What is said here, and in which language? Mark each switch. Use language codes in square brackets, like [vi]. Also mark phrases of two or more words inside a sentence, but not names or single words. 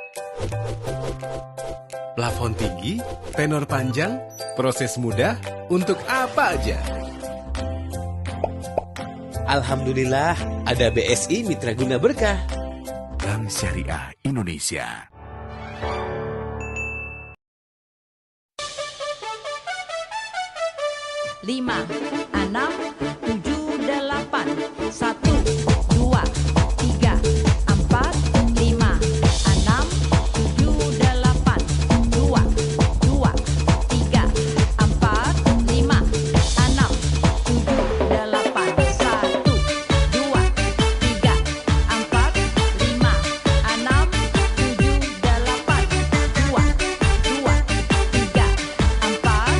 [id] Plafon tinggi, tenor panjang, proses mudah, untuk apa aja. Alhamdulillah ada BSI Mitra Guna Berkah. Bank Syariah Indonesia. Lima, enam, tujuh, delapan, satu, dua, tiga, empat, lima, enam, tujuh, delapan, dua, tiga, empat, lima, enam, tujuh, delapan, satu, dua, tiga, empat, lima, enam, tujuh, delapan, dua, tiga, empat,